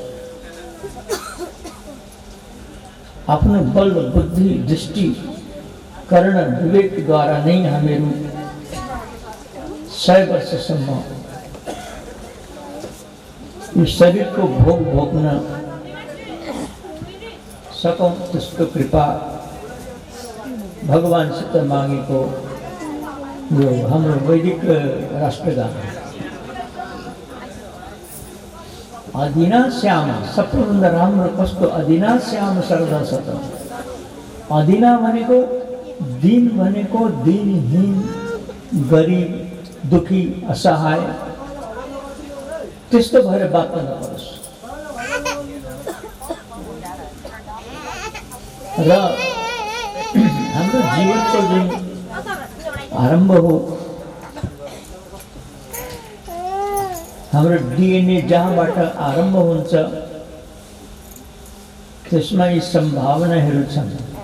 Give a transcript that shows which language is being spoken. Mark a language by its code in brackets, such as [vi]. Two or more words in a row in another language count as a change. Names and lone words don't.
[ne] आफ्नो बल बुद्धि दृष्टि कर्ण विवेकद्वारा नै हामीहरू 100 वर्षसम्म यो शरीरको भोग भोग्न सकौं, त्यस्तो कृपा भगवानसित मागेको यो हाम्रो वैदिक राष्ट्रगान। [sa] अदिना श्याम, [ne] सबभन्दा राम्रो कस्तो? [sa] अदिना श्याम शरदा शतम। [ne] अदिना भनेको दिन, भनेको दिनहीन, गरिब, दुखी, असहाय, त्यस्तो भएर बाँच्न नपरोस्। र हाम्रो जीवनको जुन आरम्भ हो, हाम्रो डिएनए जहाँबाट आरम्भ हुन्छ त्यसमा यी सम्भावनाहरू छन्।